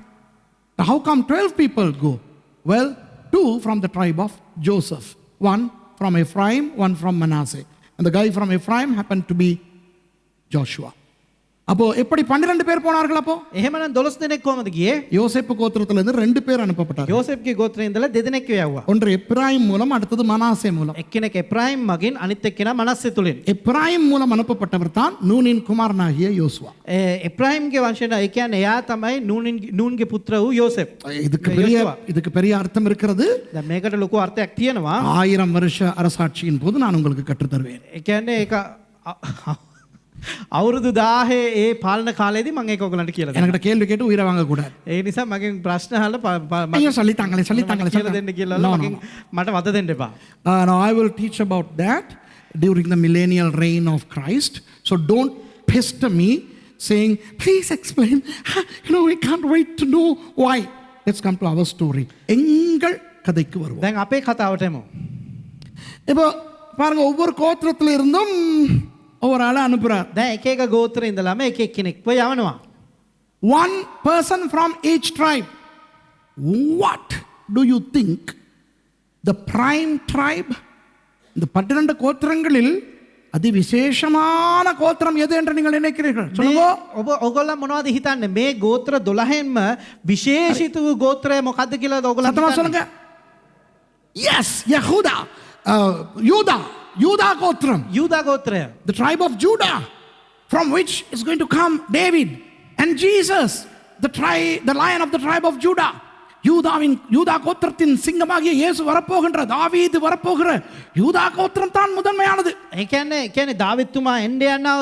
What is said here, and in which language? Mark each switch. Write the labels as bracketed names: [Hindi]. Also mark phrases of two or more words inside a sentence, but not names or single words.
[English] Now, how come 12 people go? Well, 2 from the tribe of Joseph, 1 from Ephraim, 1 from Manasseh. And the guy from Ephraim happened to be Joshua. [Tamil] அப்போ எப்படி 12 பேர் போனார்கள்? அப்போ [Sinhala] එහෙමනම් 12 දෙනෙක් කොහමද ගියේ? [Tamil] யோசேப்பு கோத்திரத்திலிருந்து 2 பேர் அனுப்பப்பட்டார்கள். [Sinhala] යෝසෙෆ්ගේ ගෝත්‍රයෙන් ඉඳලා දෙදෙනෙක් යවුවා. [Tamil] ஒன்று எப்ராயிம் மூலம், அடுத்தது மனாசே மூலம். [Sinhala] එක්කෙනෙක් එප්‍රායිම් මගින් අනිත් එක්කෙනා මනස්සේ තුලින්. [Tamil] எப்ராயிம் மூலம் அனுப்பப்பட்டவர் தான் நூனின் குமாரனாகிய யோசுவா. [Sinhala] එප්‍රායිම්ගේ වංශයෙන් ඒ කියන්නේ එයා තමයි නූන්ගේ පුත්‍ර වූ යෝසෙෆ්. [Tamil] இதுக்கு பெரிய அர்த்தம் இருக்கிறது. [Sinhala] දැන් මේකට ලොකු අර්ථයක් තියෙනවා. [Tamil] 1000 வருஷ அரசாட்சியின் போது நான் உங்களுக்கு கற்றுத் தருவேன். [Sinhala] ඒ කියන්නේ ඒක අවුරුදු 1000 ඒ පාලන කාලේදී මම ඒක ඔයගලන්ට කියලා දෙනවා. [Tamil] என்கிட்ட கேள்வி கேட்டு உயிரை வாங்க கூடாது. [Sinhala] ඒ නිසා මගෙන් ප්‍රශ්න අහලා [Tamil] ஐயோ சொல்லிட்டாங்களே [Sinhala] කියලා දෙන්න කියලා මට වද දෙන්න එපා. [English] Now I will teach about that during the millennial reign of Christ. So don't pester me saying, please explain. We can't wait to know why. Let's come to our story. [Tamil] எங்கள் கதைக்கு வருவோம். [Sinhala] දැන් අපේ කතාවට එමු. [Tamil] இப்போ பாருங்க, ஒவ்வொரு கோத்திரத்துல இருந்தும் ஒவ்வொரு ஆளை அனுப்புறார். [Sinhala] දැන් එක එක ගෝත්‍රේ ඉඳලාම එක එක්කෙනෙක්ව යවනවා. [English] One person from each tribe. What do you think the prime tribe, [Tamil] இந்த 12 கோத்திரங்களில் அதி விசேஷமான கோத்திரம் எது என்று நீங்கள் நினைக்கிறீர்கள்? சொல்லுங்க. [Sinhala] ඔයගොල්ලෝ මොනවද හිතන්නේ? මේ ගෝත්‍ර 12න්ම විශේෂිත වූ ගෝත්‍රය මොකද්ද කියලා ඔයගොල්ලෝ [Tamil] சத்தமா சொல்லுங்க. [English] Yes, Yehuda, Judah கோத்திரம். [Tamil] யூதா கோத்திரය. [English] The tribe of Judah, from which is going to come David and Jesus, the lion of the tribe of Judah. [Tamil] யூதா கோத்திரத்தின் சிங்கமாகிய இயேசு வரப்போகின்ற, தாவீது வரப்போகிற யூதா கோத்திரம் தான் முதன்மையானது. [Sinhala] ඒ කියන්නේ දාවිත්තුමා එන්න යනවා.